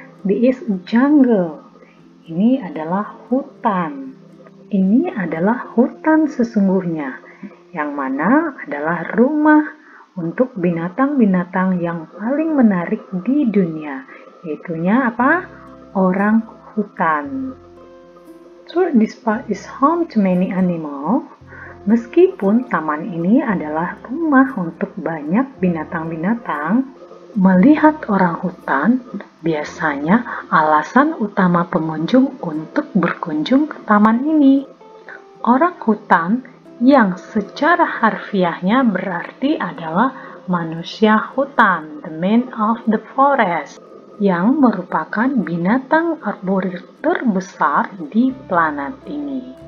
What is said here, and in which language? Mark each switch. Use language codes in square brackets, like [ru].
[en] This is jungle. [id] Ini adalah hutan. Ini adalah hutan sesungguhnya, yang mana adalah rumah untuk binatang-binatang yang paling menarik di dunia, yaitunya apa? Orang hutan. [en] So, this park is home to many animals. [id] Meskipun taman ini adalah rumah untuk banyak binatang-binatang, melihat orang hutan biasanya alasan utama pengunjung untuk berkunjung ke taman ini. Orang hutan yang secara harfiahnya berarti adalah manusia hutan, [en] the man of the forest, [id] yang merupakan binatang arboreal terbesar di planet ini.